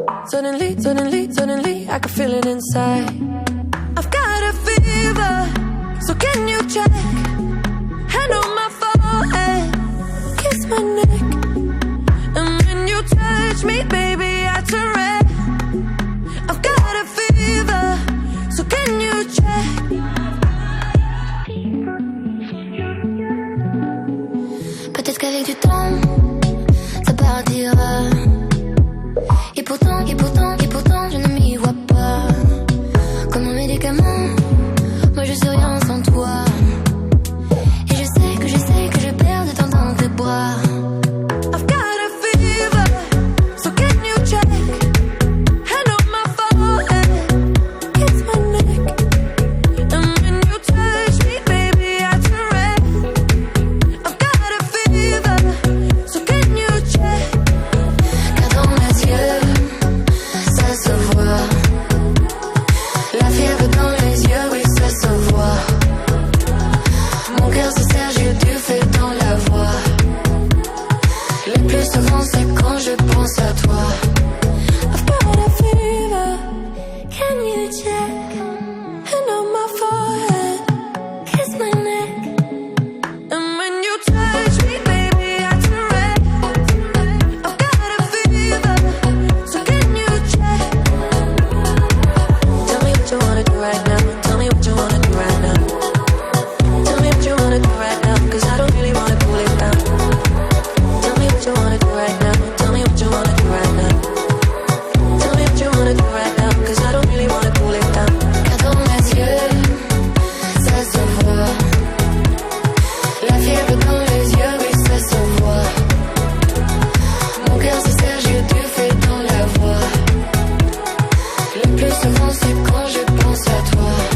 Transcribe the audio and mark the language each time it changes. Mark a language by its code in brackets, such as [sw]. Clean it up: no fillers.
[en] Suddenly, I could feel it inside. I've got a fever, so can you check? Hand on my forehead, kiss my neck. And when you touch me, baby, I turn red. I've got a fever, so can you check? [fr] Peut-être qu'avec du temps, ça partira. Et pourtant, je ne m'y vois pas. Comme un médicament, moi je suis rien sans toi. Et je sais que je perds de temps dans tes bras. [en] I've got a fever, so can you check? Hand on my forehead, kiss my neck. And when you touch me, baby, I turn red. I've got a fever, so can you check? [fr] Car dans mes yeux, ça se voit. La fièvre dans les yeux, oui, ça se voit. Mon cœur se serre, j'ai du feu dans la voix. Le plus souvent, c'est quand je pense à toi. [en] I've got a fever, Can you check? hand on my forehead, Kiss my neck. and when you touch me, baby, I turn red. I've got a fever, so can you check? Tell me what you wanna do right now. Tell me what you wanna do right now. Tell me what you wanna do right now, 'cause I don't really wanna cool it down. Tell me what you wanna do right now. Tell me what you wanna do right now. Tell me what you wanna do right now, 'cause I don't really wanna cool it down. [fr] Car dans mes yeux, ça se voit. La fièvre dans les yeux, oui, ça se voit. Mon cœur se serre, j'ai du feu dans la voix. Le plus souvent, c'est quand je pense à toi.